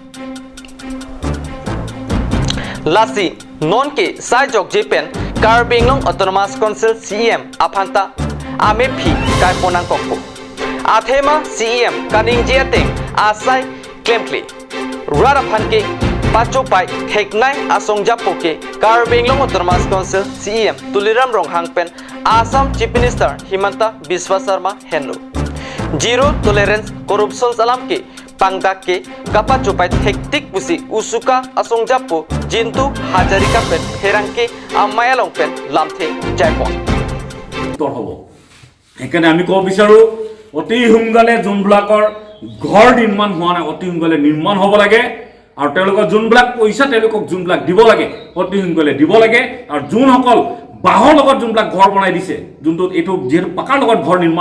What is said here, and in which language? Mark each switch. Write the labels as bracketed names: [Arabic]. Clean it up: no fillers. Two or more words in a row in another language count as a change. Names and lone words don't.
[Karbi] Lasi Non ke Sajok Jepen Karbenglong Autonomous Council CEM Aphanta Amepi Kaiponang Kokpo Athema CEM Kaning Jiateng Asai Klemkli Rarapan ke Pachopai Teknai Asongjapo ke Karbenglong Autonomous Council CEM Tuliram Rong Hangpen Assam Chief Minister Himanta Biswa Sarma Henlo. [English] Zero tolerance corruption [Karbi] salam ke pangdak ke kapa chupai hektik pusi usuka asong japo jintu Hazarika pen herang ke amayalong pen lamthe jaipon. [Assamese] হ'ব সেইকাৰণে আমি ক'ব বিচাৰোঁ অতি সোনকালে যোনবিলাকৰ ঘৰ নিৰ্মাণ হোৱা নাই অতি সোনকালে নিৰ্মাণ হ'ব লাগে আৰু তেওঁলোকৰ যোনবিলাক পইচা তেওঁলোকক যোনবিলাক দিব লাগে অতি সোনকালে দিব লাগে আৰু যোনসকল বাঁহৰ লগত যোনবিলাক ঘৰ বনাই দিছে যোনটো এইটো যিহেতু পাকাৰ লগত ঘৰ নিৰ্মাণ